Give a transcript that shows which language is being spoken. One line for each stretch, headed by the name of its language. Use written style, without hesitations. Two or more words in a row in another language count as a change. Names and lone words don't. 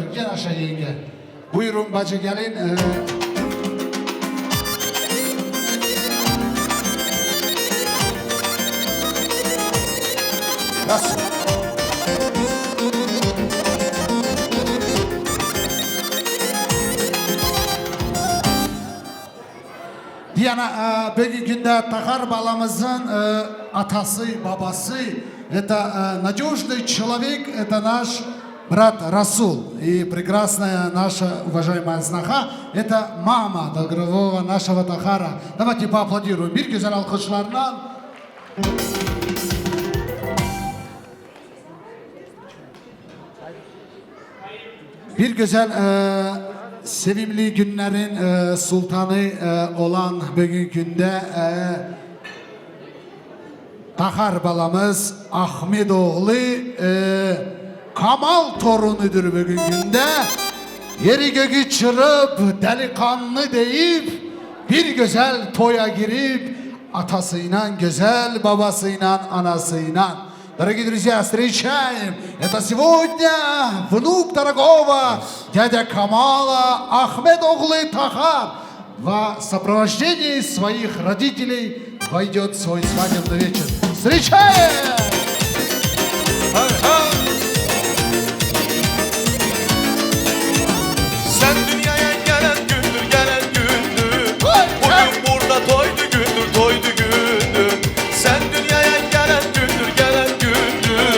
Turkish: Gel aşağı yenge. Buyurun bacı gelin. Rasul. Diyana bugünkünde Tahar balamızın atası, babası,
Russian: это надежный человек, это наш брат Расул. И прекрасная наша уважаемая сноха, это мама дорогого нашего Тахара. Давайте поаплодируем.
Turkish: Bir güzel alkışlarla. Bir güzel sevimli günlerin sultanı olan bugünkünde Tahar balamız Ahmetoğlu Kamal torunudur bugünkünde. Yeri göğü çırıp delikanlı deyip bir güzel toya girip atasıyla güzel babasıyla anasıyla.
Russian: Дорогие друзья, встречаем! Это сегодня внук дорогого дядя Камала Ахмедоглы Тахар в сопровождении своих родителей войдет в свой свадебный вечер. Встречаем!
Turkish: Sen dünyaya gelen gündür. Bugün burada toydu gündür. Sen dünyaya gelen gündür.